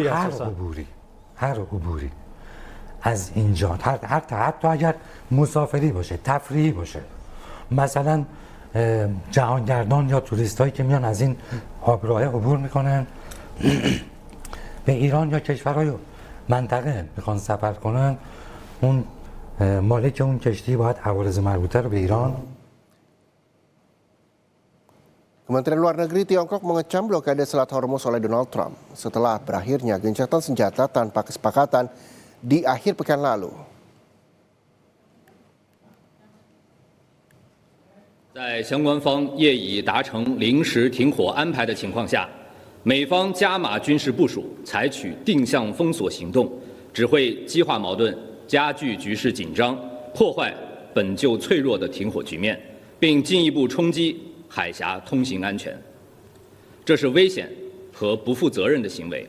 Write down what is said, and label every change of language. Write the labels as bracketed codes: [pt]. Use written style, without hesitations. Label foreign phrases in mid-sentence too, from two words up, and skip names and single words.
[fa] هر عبوری از اینجا، حتی اگر مسافری باشه، تفریحی باشه، مثلا جهانگردان یا توریست هایی که میان از این آبراه عبور میکنن به ایران یا کشورهای منطقه میخوان سفر کنن، اون مالک اون کشتی باید عوارض مربوطه رو به ایران. [id] Kementerian Luar Negeri Tiongkok mengecam blokade Selat Hormuz oleh Donald Trump setelah berakhirnya gencatan senjata tanpa kesepakatan di akhir pekan lalu. [zh] 在相关方业已达成临时停火安排的情况下，美方加码军事部署，采取定向封锁行动，只会激化矛盾，加剧局势紧张，破坏本就脆弱的停火局面，并进一步冲击海峡通行安全，这是危险和不负责任的行为。